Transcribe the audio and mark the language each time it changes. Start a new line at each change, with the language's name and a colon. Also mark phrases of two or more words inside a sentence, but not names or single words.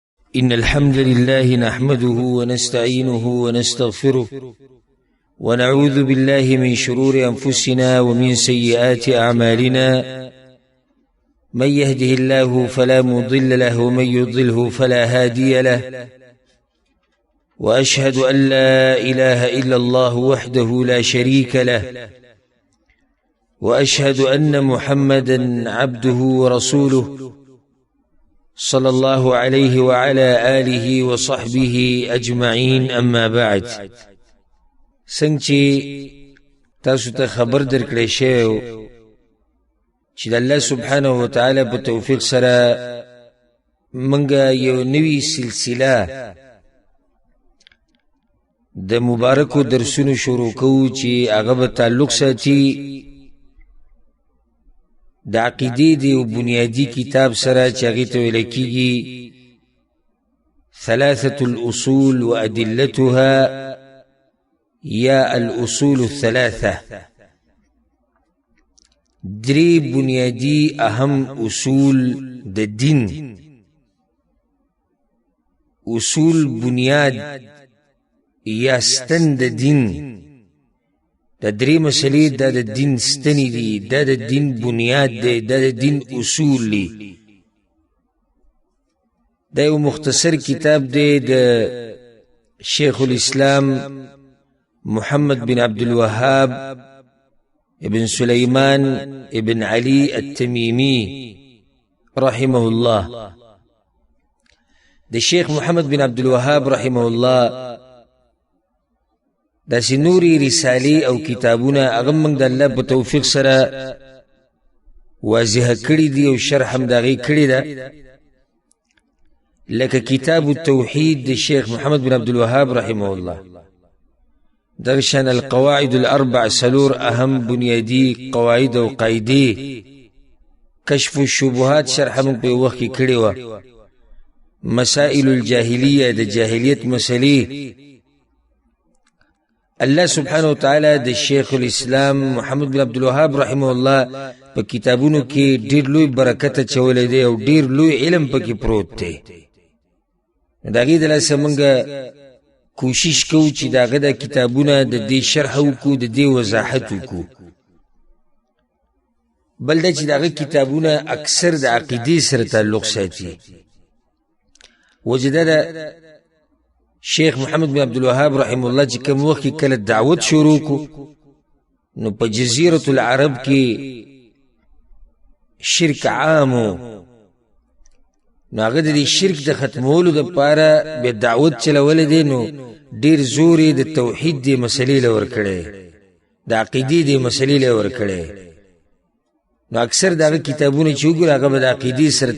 Arabic: إن الحمد لله نحمده ونستعينه ونستغفره ونعوذ بالله من شرور أنفسنا ومن سيئات أعمالنا من يهده الله فلا مضل له ومن يضله فلا هادي له وأشهد أن لا إله إلا الله وحده لا شريك له وأشهد أن محمدا عبده ورسوله صلى الله عليه وعلى آله وصحبه أجمعين أما بعد
Pashto: څنګه تاسو ته خبر درکړی شوی چې د الله
Arabic: سبحانه وتعالى
Pashto: په توفیق سره منګه یو نوی سلسله د مبارکو درسونو شروع کوو چې هغه به تعلق ساتي د عقیدې د یو بنیادي کتاب سره چې هغې ته ویل کېږي ثلاثة الأصول وأدلتها یا الأصول الثلاثة درې بنیادي اهم اصول د دین اصول بنیاد یا ستن د دین دا درې مسلې دا د دین ستنې دي دا د دین بنیاد دی دا د دین اصول دي دا یو مختصر کتاب دی د شیخ الاسلام محمد بن عبد الوهاب ابن سليمان ابن علي التميمي
Arabic: رحمه الله
Pashto: د شیخ محمد بن عبد الوهاب
Arabic: رحمه الله
Pashto: دا سنوري رسالي او کتابونه هغه موږ د الله په توفیق سره واضح کړي دي او شرح هم دغه کړي ده لکه کتاب التوحید د شیخ محمد بن عبد الوهاب
Arabic: رحمه الله
Pashto: درشان القواعد الاربع سلور اهم بنیادی قواعد او قاعده کشف الشبهات شرح موږ په وخت کې کړي و مسائل الجاهلیه د جاهلیت مسلې الله
Arabic: سبحانه وتعالى
Pashto: د شیخ الاسلام محمد بن عبد الوهاب
Arabic: رحمه الله
Pashto: په کتابونو کې ډېر لوی برکت اچولی دی او ډېر لوی علم پکې پروت دی د هغې د لاسه موږ کوشش کوو چې د هغه د کتابونه د دې شرح وکړو د دې وضاحت وکړو بل دا چې د هغه کتابونه اکثر د عقیدې سره تعلق ساتي وجه دا شیخ محمد بن عبد الوهاب
Arabic: رحمه الله
Pashto: چې کوم وخت کې کله دعوت شروع کو نو په جزیرة العرب کې شرک عامو نو هغه د شرک د ختمولو دپاره بیا دعوت چلولی دی نو ډېر زور یې د توحید دې مسلې له ورکړی د عقیدې دې مسلې له ورکړی نو اکثر د هغه کتابونه چې وګورو هغه به د عقیدې سره